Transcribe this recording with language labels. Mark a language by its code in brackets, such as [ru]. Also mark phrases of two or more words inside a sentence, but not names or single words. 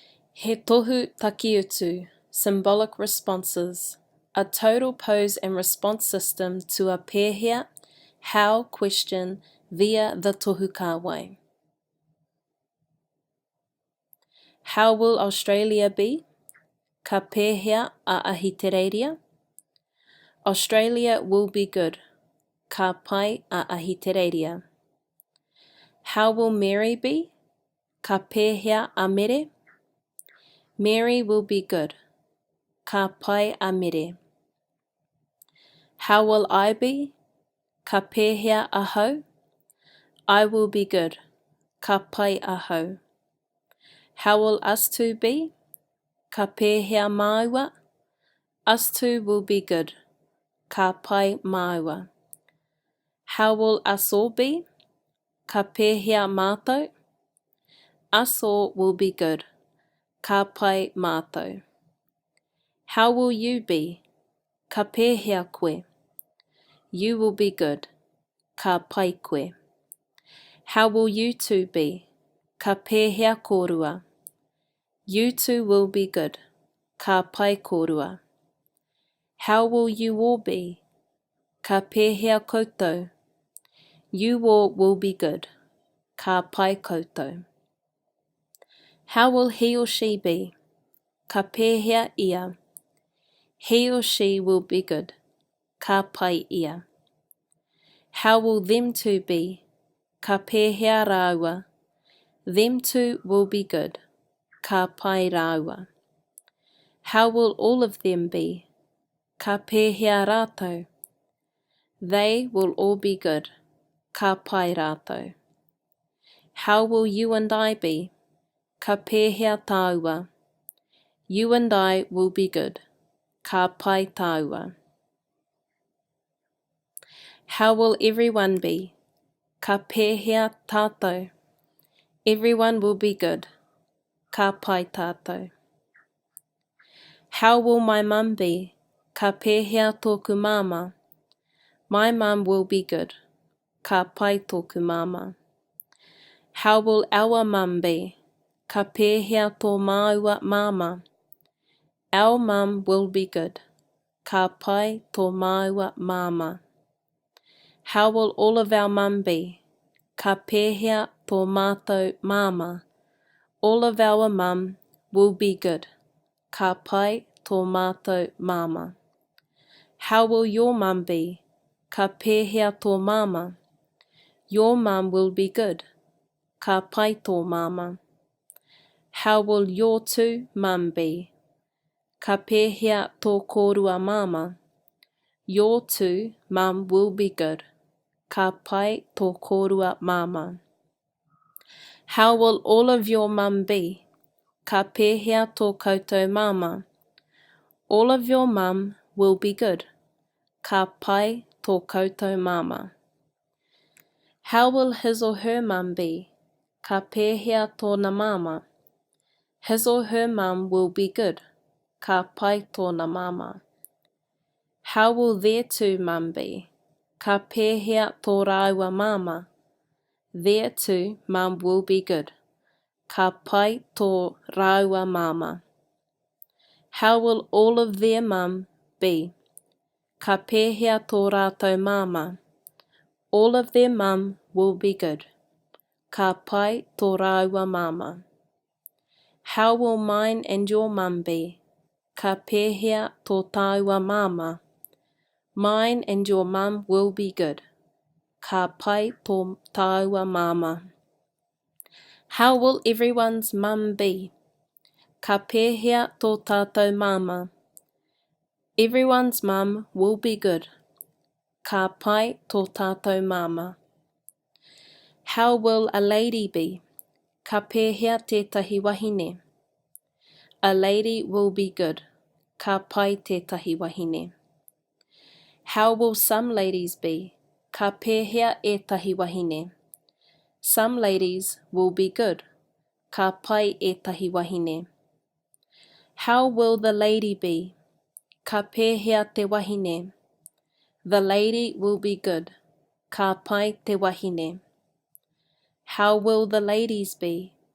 [mi] He tohu taki'utu, [en] symbolic responses, a total pose and response system to a pēhea, how question via the [mi] tohu kāwai. [en] How will Australia be? [mi] Ka pēhea a ahitereiria. [en] Australia will be good. [mi] Ka pai a ahitereiria. [en] How will Mary be? [mi] Ka pēhea a mere. [en] Mary will be good. [mi] Ka pai a mere. [en] How will I be? [mi] Ka pēhea a hau. [en] I will be good. [mi] Ka pai a hau. [en] How will us two be? [mi] Ka pēhea māua. [en] Us two will be good. [mi] Ka pai māua. [en] How will us all be? [mi] Ka pēhea mātou. [en] Us all will be good. [mi] Ka pai mātou. [en] How will you be? [mi] Ka pēhea koe. [en] You will be good. [mi] Ka pai koe. [en] How will you two be? [mi] Ka pēhea korua. [en] You two will be good. [mi] Ka pai korua. [en] How will you all be? [mi] Ka pēhea koutou. [en] You all will be good. [mi] Ka pai koutou. [en] How will he or she be? [mi] Ka pēhea ia. [en] He or she will be good. [mi] Ka pai ia. [en] How will them two be? [mi] Ka pēhea rāua. [en] Them two will be good. [mi] Ka pai rāua. [en] How will all of them be? [mi] Ka pēhea rātou. [en] They will all be good. [mi] Ka pai rātou. [en] How will you and I be? [mi] Ka pēhea tāua. [en] You and I will be good. [mi] Ka pai tāua. [en] How will everyone be? [mi] Ka pēhea tātou. [en] Everyone will be good. [mi] Ka pai tātou. [en] How will my mum be? [mi] Ka pēhea tōku māma. [en] My mum will be good. [mi] Ka pai tōku māma. [en] How will our mum be? [mi] Ka pēhea tō māua māma. [en] Our mum will be good. [mi] Ka pai tō māua māma. [en] How will all of our mum be? [mi] Ka pēhea tō mātou māma. [en] All of our mum will be good. [mi] Ka pai tō mātou māma. [en] How will your mum be? [mi] Ka pēhea tō māma. [en] Your mum will be good. [mi] Ka pai tō māma. [en] How will your two mum be? [mi] Ka pēhea tō korua māma. [en] Your two mum will be good. [mi] Ka pai tō korua māma. [en] How will all of your mum be? [mi] Ka pēhea tō koutou māma. [en] All of your mum will be good. [mi] Ka pai tō koutou māma. [en] How will his or her mum be? [mi] Ka pēhea tōna māma. [en] His or her mum will be good. [mi] Ka pai tōna māma. [en] How will their two mum be? [mi] Ka pēhea tō rāua māma. [en] Their two mum will be good. [mi] Ka pai tō rāua māma. [en] How will all of their mum be? [mi] Ka pēhea tō rātou māma. [en] All of their mum will be good. [mi] Ka pai tō rāua māma. [en] How will mine and your mum be? [mi] Ka pēhea tō tāua māma. [en] Mine and your mum will be good. [mi] Ka pai tō tāua māma. [en] How will everyone's mum be? [mi] Ka pēhea tō tātou māma. [en] Everyone's mum will be good. [mi] Ka pai tō tātou māma. [en] How will a lady be? [mi] Ka pēhea tētahi wahine. [en] A lady will be good. [mi] Ka pai tētahi wahine. [en] How will some ladies be? [mi] Ka pēhea ētahi wahine. [en] Some ladies will be good. [mi] Ka pai ētahi wahine. [en] How will the lady be? [mi] Ka pēhea te wahine. [en] The lady will be good. [mi] Ka pai te wahine. [en] How will the ladies be?